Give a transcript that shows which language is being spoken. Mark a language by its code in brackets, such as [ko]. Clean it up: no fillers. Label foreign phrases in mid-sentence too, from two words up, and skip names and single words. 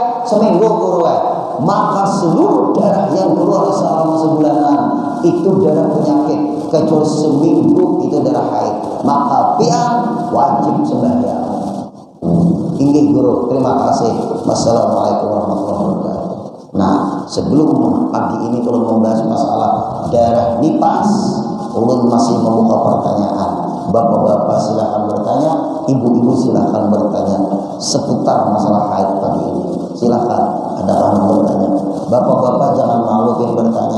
[id] Seminggu guru. Maka seluruh darah yang keluar selama sebulanan itu darah penyakit, kecuali seminggu itu darah haid. Maka pian wajib sembahyang. terima kasih. [ar] والسلام عليكم ورحمة الله وبركاته. [id] Nah, sebelum pagi ini ulun membahas masalah darah nifas, ulun masih membuka pertanyaan. Bapak-bapak silakan bertanya, ibu-ibu silakan bertanya seputar masalah haid pagi ini. Silakan, ada yang bertanya. Bapak-bapak jangan malu bertanya.